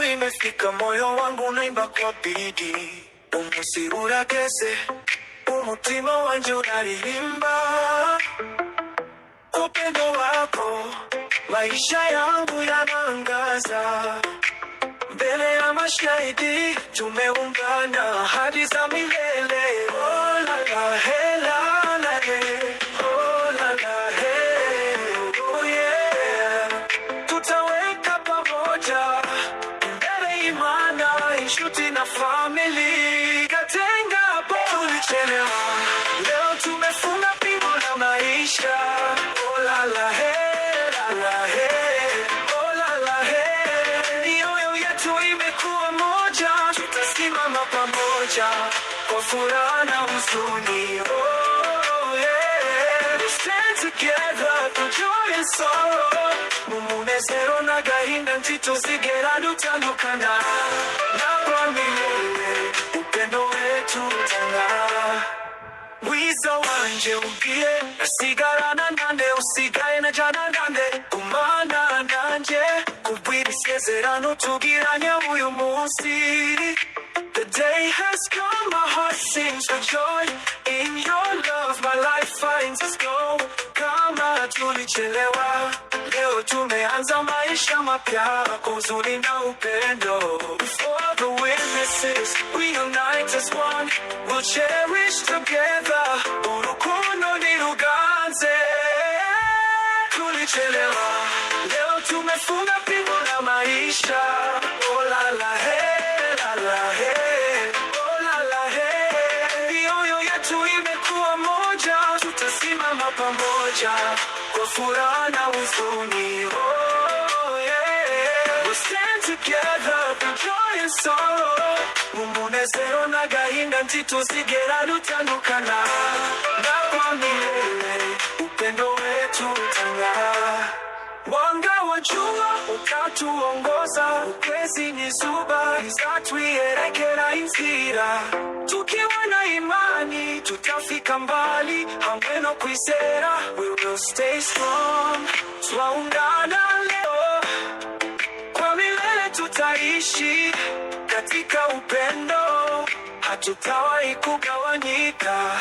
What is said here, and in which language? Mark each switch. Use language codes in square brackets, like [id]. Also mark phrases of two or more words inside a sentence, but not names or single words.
[sw] imefika, moyo wangu unaimba kwa bidii, [rw] umusi urageze, umutima wanje unaririmba [sw] upendo wako, maisha yangu yanaangaza mbele ya mashahidi, tumeungana hadi za milele. Oh la la he la la he, oh la la he, oh yeah, tutaweka pamoja mbele imana, inshuti na family. Katenga bo, tulichelewa, leo tumefunga pingu la maisha. Oh la la he, la la he, oh la la he, mioyo yetu imekuwa moja, tutasimama pamoja kwa furaha na huzuni. [en] Oh yeah, stand together through joy and sorrow. [rw] Umunezero n'agahinda ntituzigera dutandukana. [sw] Namba milele upendo wetu utang'aa. [rw] Mwiza wanje ugiye nasigarana nande, usigaye najana nande, gumana nanje kubwira isezerano tugiranye uyu munsi. [en] The day has come, my heart sings for joy. In your love, my life finds its goal. [sw] Kama tulichelewa, leo tumeanza maisha mapya kwa uzuri na upendo. [en] Before the witnesses, we unite as one. We'll cherish together. [rw] Urukundo niruganze. [sw] Tulichelewa, leo tumefunga pingu la maisha. Oh la la hey, la la hey. Oh la la hey. Mioyo yetu imekuwa moja, tutasimama pamoja kwa furaha na huzuni. Oh yeah. [en] We'll stand together through joy and sorrow. [rw] Umunezero n'agahinda ntituzigera dutandukana. [sw] Namba milele upendo wetu utang'aa. Mwanga wa jua ukatuongoza, [rw] ukwezi n'izuba rizatwiyerekera inzira. [sw] Tukiwa na imani tutafika mbali, [rw] hamwe no kwizera [en] we will stay strong. [sw] Twaungana leo, kwa milele tutaishi katika upendo, hatutawahi kugawanyika.